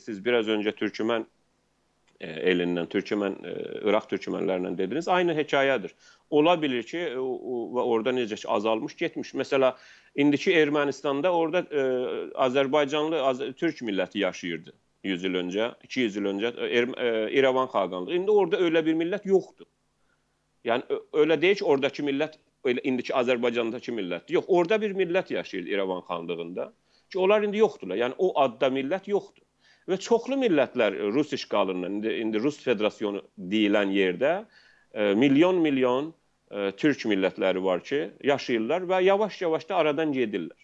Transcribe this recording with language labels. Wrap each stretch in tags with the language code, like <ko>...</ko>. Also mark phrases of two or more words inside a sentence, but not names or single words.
<tr>Siz biraz önce</tr> <az>Türkmen elindən, İraq Türkmenlərindən dediniz, aynı hekayədir. Ola bilir ki, və orada necə ki azalmış, getmiş. Mesela indiki Ermənistanda orada Azərbaycanlı Türk milləti yaşayırdı 100 il öncə, 200 il öncə İrəvan xaqanlığı. İndi orada öyle bir millət yoxdur.</az> <tr>Yani öyle değil ki, oradaki millət</tr> <az>indiki Azərbaycandakı millət. Yox, orada bir millət yaşayırdı İrəvan xanlığında. Ki onlar indi yoxdurlar. Yəni o adda millət yoxdur. Və çoxlu millətlər Rus işğalından, indi Rus Federasyonu deyilən yerdə milyon Türk millətləri var ki, yaşayırlar və yavaş-yavaş da aradan gedirlər.</az>